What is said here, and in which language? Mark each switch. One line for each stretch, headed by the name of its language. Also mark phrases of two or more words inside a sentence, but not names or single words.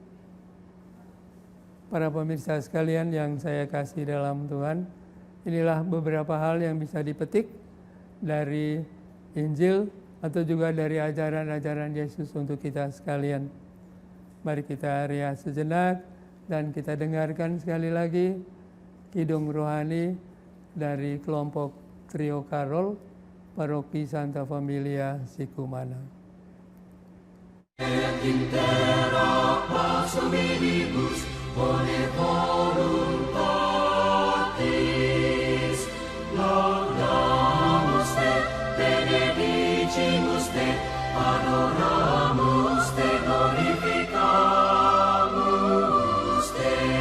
Indonesian: Para pemirsa sekalian yang saya kasih dalam Tuhan, inilah beberapa hal yang bisa dipetik dari Injil atau juga dari ajaran-ajaran Yesus untuk kita sekalian. Mari kita rias sejenak dan kita dengarkan sekali lagi kidung rohani dari kelompok Trio Karol, Paroki Santa Familia Sikumana.
Latin: Et intera pars hominibus bone voluntatis, laudamus te, benedicimus te, adoramus te, glorificamus te.